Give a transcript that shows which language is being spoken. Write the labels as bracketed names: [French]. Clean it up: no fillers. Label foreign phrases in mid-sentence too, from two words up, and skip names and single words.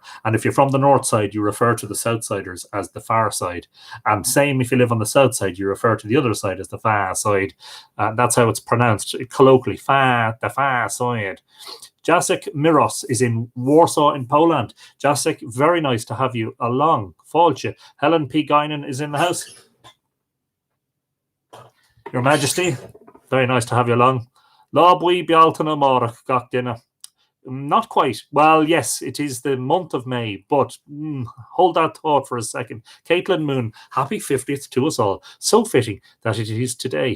[English] And if you're from the north side, you refer to the south siders as the far side. And same if you live on the south side, you refer to the other side as the far side. That's how it's pronounced colloquially, the far side. Jacek Miros is in Warsaw in Poland. Jacek, very nice to have you along. Fáilte. Helen P. Guinan is in the house. Your Majesty, very nice to have you along. [Irish] Lábui Bealtana Mórach [English] got dinner. Not quite. Well, yes, it is the month of May, but hold that thought for a second. Caitlin Moon, happy 50th to us all. So fitting that it is today.